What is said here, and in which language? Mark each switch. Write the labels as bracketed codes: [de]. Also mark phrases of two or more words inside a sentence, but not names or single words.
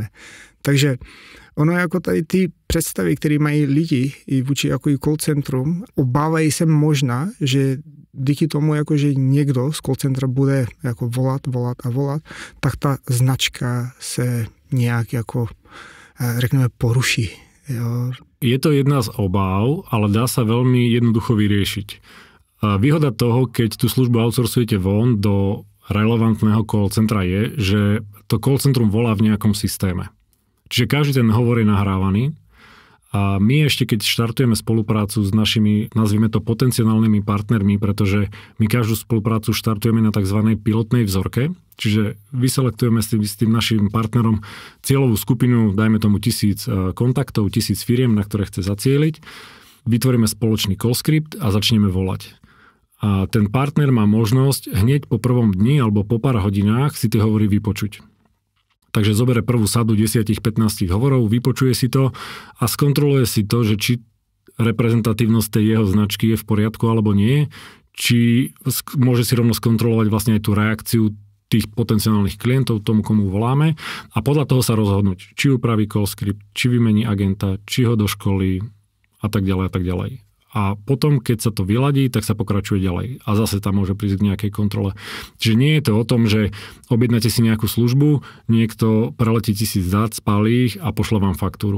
[cs] Takže ono jako tady ty představy, které mají lidi i vůči jako i call centrum, obávají se možná, že díky tomu, jako, že někdo z call centra bude jako volat, tak ta značka se nějak jako, řekneme, poruší. Jo. [sk] Je to jedna z obáv, ale dá sa veľmi jednoducho vyriešiť. Výhoda toho, keď tú službu outsourcujete von do relevantného call centra je, že to call centrum volá v nejakom systéme. Čiže každý ten hovor je nahrávaný a my ešte keď štartujeme spoluprácu s našimi, nazvime to potenciálnymi partnermi, pretože my každú spoluprácu štartujeme na tzv. Pilotnej vzorke, čiže vyselektujeme s tým našim partnerom cieľovú skupinu, dajme tomu 1000 kontaktov, 1000 firiem, na ktoré chce zacieliť, vytvoríme spoločný [en] call script [sk] a začneme volať. A ten partner má možnosť hneď po prvom dni alebo po pár hodinách si tie hovory vypočuť. Takže zobere prvú sadu 10-15 hovorov, vypočuje si to a skontroluje si to, že či reprezentatívnosť tej jeho značky je v poriadku alebo nie, či môže si rovno skontrolovať vlastne aj tú reakciu tých potenciálnych klientov, tomu, komu voláme a podľa toho sa rozhodnúť, či upraví [en] call script, [sk] či vymení agenta, či ho doškolí a tak ďalej a tak ďalej. A potom, keď sa to vyladí, tak sa pokračuje ďalej. A zase tam môže prísť k nejakej kontrole. Čiže nie je to o tom, že objednáte si nejakú službu, niekto preletí 1000 dát, spálí ich a pošle vám faktúru.